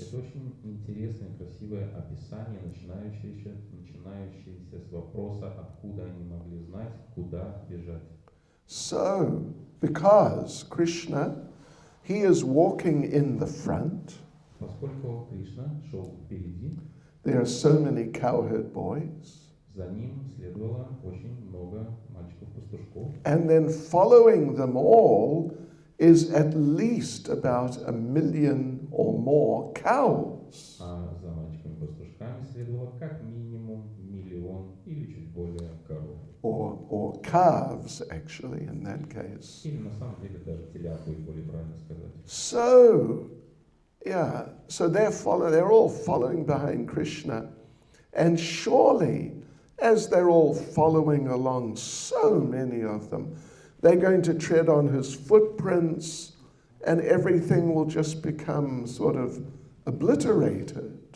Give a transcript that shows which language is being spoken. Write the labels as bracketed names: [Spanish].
[Russian] Это очень интересное, красивое описание, начинающееся с вопроса, откуда они могли знать, куда бежать. [English] So, because Krishna, he is walking in the front, [Russian] Поскольку Кришна шел впереди, [English] there are so many cowherd boys, [Russian] за ним следовало очень много мальчиков-пастушков. [English] and then following them all is at least about 1 million or more cows. [Russian] А за мальчиками-пастушками следовало как минимум 1 миллион или чуть более коров. [English] Or calves, actually, in that case. [Russian] Или на самом деле даже телят будет более правильно сказать. [English] So, yeah, so they're all following behind Krishna, and surely, as they're all following along, so many of them, they're going to tread on his footprints, and everything will just become sort of obliterated.